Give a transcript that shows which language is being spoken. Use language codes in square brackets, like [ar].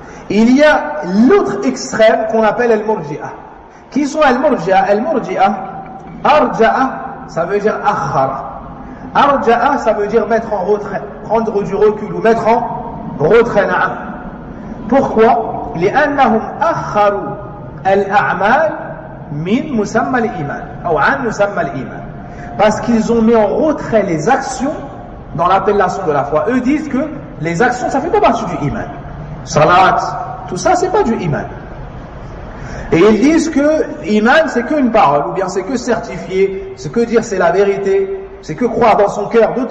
[fr] Il y a l'autre extrême qu'on appelle al-Murji'ah. Qui sont al-Murji'ah? Al-Murji'ah, arja'a, ça veut dire akhara. Arja'a, ça veut dire mettre en retrait, prendre du recul ou mettre en retrait. Pourquoi? [ar] لأنهم أخروا الأعمال من مسمى الإيمان أو عن مسمى الإيمان. [fr] Parce qu'ils ont mis en retrait les actions dans l'appellation de la foi. Eux disent que les actions, ça fait pas partie du iman. Salat, tout ça, c'est pas du iman. Et ils disent que l'iman, c'est qu'une parole, ou bien c'est que certifier, c'est que dire c'est la vérité, c'est que croire dans son cœur.